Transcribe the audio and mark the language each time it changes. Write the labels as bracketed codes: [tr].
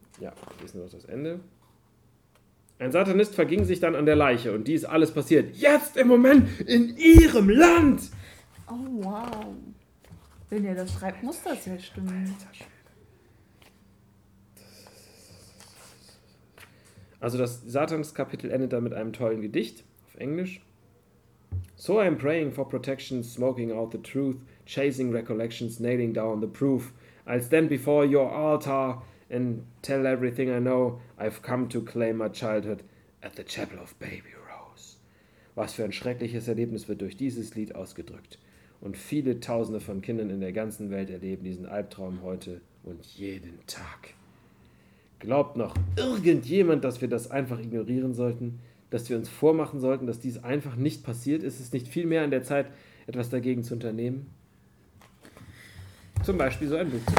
[de] Ja, lesen wir noch das Ende. Ein Satanist verging sich dann an der Leiche und dies alles passiert jetzt im Moment in ihrem Land! Oh, wow. Wenn ihr das schreibt, muss das ja stimmen. Also das Satanskapitel endet dann mit einem tollen Gedicht auf Englisch. [en] So I am praying for protection, smoking out the truth, chasing recollections, nailing down the proof. I'll stand before your altar and tell everything I know. I've come to claim my childhood at the chapel of Baby Rose. [de] Was für ein schreckliches Erlebnis wird durch dieses Lied ausgedrückt. Und viele Tausende von Kindern in der ganzen Welt erleben diesen Albtraum heute und jeden Tag. Glaubt noch irgendjemand, dass wir das einfach ignorieren sollten? Dass wir uns vormachen sollten, dass dies einfach nicht passiert? Ist es nicht viel mehr an der Zeit, etwas dagegen zu unternehmen? Zum Beispiel so ein Buch.